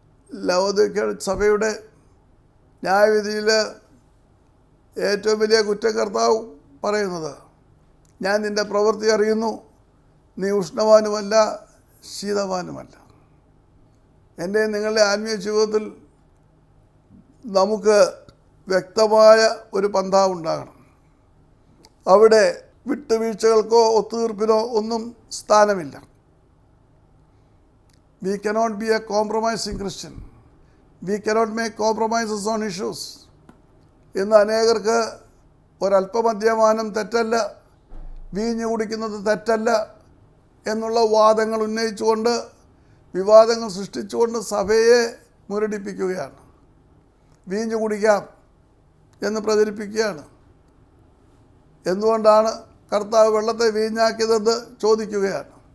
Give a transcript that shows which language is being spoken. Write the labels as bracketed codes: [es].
[ml] ലവോദിക്ക സഭയുടെ ന്യായവിധിയിൽ ഏറ്റവും വലിയ കുറ്റം കർത്താവ് പറയുന്നത്, ഞാൻ നിൻ്റെ പ്രവൃത്തി അറിയുന്നു, നീ ഉഷ്ണവാനുമല്ല ശീതവാനുമല്ല. എൻ്റെ നിങ്ങളുടെ ആത്മീയ ജീവിതത്തിൽ നമുക്ക് വ്യക്തമായ ഒരു പന്ഥാവുണ്ടാകണം. അവിടെ വിട്ടുവീഴ്ചകൾക്കോ ഒത്തുതീർപ്പിനോ ഒന്നും സ്ഥാനമില്ല. [en] We cannot be a compromising Christian. We cannot make compromises on issues. [ml] ഇന്ന് അനേകർക്ക് ഒരല്പമദ്യപാനം തെറ്റല്ല, വീഞ്ഞു കുടിക്കുന്നത് തെറ്റല്ല എന്നുള്ള വാദങ്ങൾ ഉന്നയിച്ചുകൊണ്ട് വിവാദങ്ങൾ സൃഷ്ടിച്ചുകൊണ്ട് സഭയെ മുരടിപ്പിക്കുകയാണ്. വീഞ്ഞു കുടിക്കാം എന്ന് പ്രചരിപ്പിക്കുകയാണ്. എന്തുകൊണ്ടാണ് കർത്താവ് വെള്ളത്തെ വീഞ്ഞാക്കിയതെന്ന് ചോദിക്കുകയാണ്.